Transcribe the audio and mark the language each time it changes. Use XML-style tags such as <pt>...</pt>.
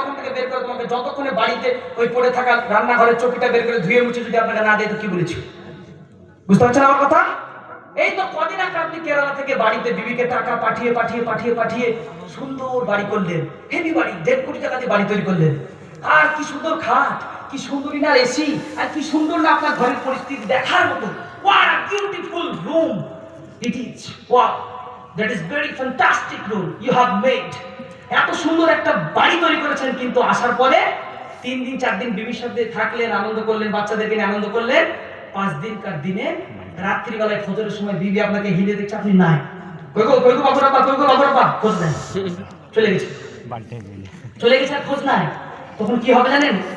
<bn>ওখান থেকে বের করে তোমাকে যতক্ষণে বাড়িতে ওই পড়ে থাকা রান্নাঘরের চকিটা বের করে ধুয়ে মুছে যদি আপনাকে না দেয় তো কি বলেছি? বুঝতে পারছেন আমার কথা? এই তো কদিন আগে আপনি কেরালা থেকে বাড়িতে বিবিকে টাকা পাঠিয়ে পাঠিয়ে পাঠিয়ে পাঠিয়ে সুন্দর বাড়ি করলেন, হেভি বাড়ি, 1.5 কোটি টাকা দিয়ে বাড়ি তৈরি করলেন। আর কি সুন্দর খাট, কি সুন্দরই না এসি, আর কি সুন্দর না আপনার ঘরের পরিস্থিতি দেখার মতো।</bn> <en>What a beautiful room it is! Wow, that is very fantastic room you have made.</en> <bn>এত সুন্দর একটা বাড়ি তৈরি করেছেন, কিন্তু আসার পরে 3 দিন 4 দিন বিবির সাথে থাকলেন, আনন্দ করলেন, বাচ্চাদেরকে নিয়ে আনন্দ করলেন। 5 দিনকার দিনে রাত্রিবেলায় ফজরের সময় বিবি আপনাকে হিলে দেখছে, আপনি নাই। কই গো বাবুরা, খোঁজ নাই, চলে গেছে, চলে গেছে, আর খোঁজ নাই। তখন কি হবে জানেন?</bn>